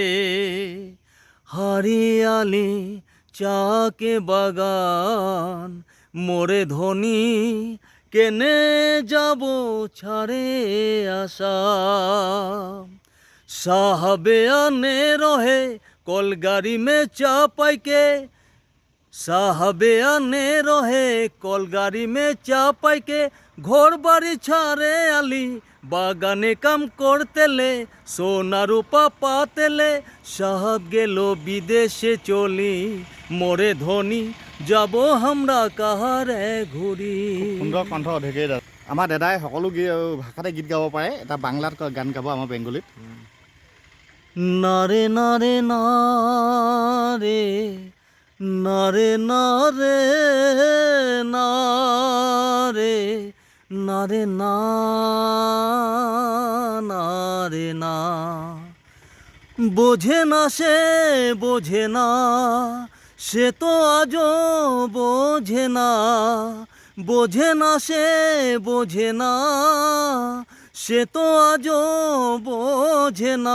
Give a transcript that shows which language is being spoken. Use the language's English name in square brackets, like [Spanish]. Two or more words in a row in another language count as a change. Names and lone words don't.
[Sadri] हरियाली चाके बागान मोरे धनी केने जाब छाड़े आसा। साहबे आने रहे कलगाड़ी में चापाई के साहबे आने रहे कलगाड़ी में चापाई के, घर बाड़ी छाड़े आली बागाने काम करते ले, सोना रूपा पाते ले, साहब गेलो विदेशे चली मोरे धनी जाबो हमरा काहारे घुरी। [Assamese] সুন্দৰ কণ্ঠ অধিকাৰী দাদা। আমাৰ দাদাই সকলো ভাষাতে গীত গাব পাৰে। এটা বাংলাত গান গাব, আমাৰ বেংগলীত। [Bangla] নারে নারে নারে নারে নারে নারে নারে না নারে না, বোঝে না সে বোঝে না, সে তো আজও বোঝে না, বোঝে না সে বোঝে না, সে তো আজও বোঝে না।